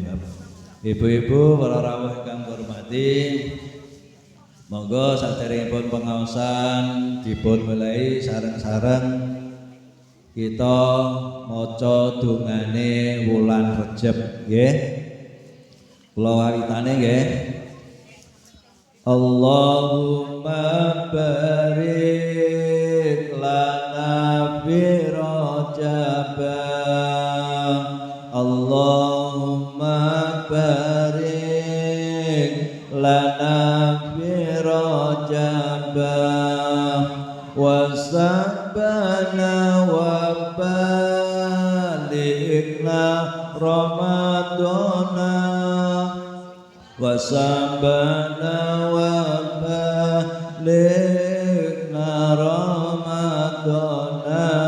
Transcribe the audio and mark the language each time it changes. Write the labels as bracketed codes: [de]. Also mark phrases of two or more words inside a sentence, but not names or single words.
[jv] Ibu-ibu para rawuh ingkang hormati, monggo saderengipun pengaosan dipun mulai sareng-sareng kita maca dongane wulan Rejab nggih. Kula wawitane nggih. [ar] اللهم بارك لنا في رجب. اللهم بارك لنا في رجب وشعبان وبلغنا رمضان وشعبان وبلغنا رمضان.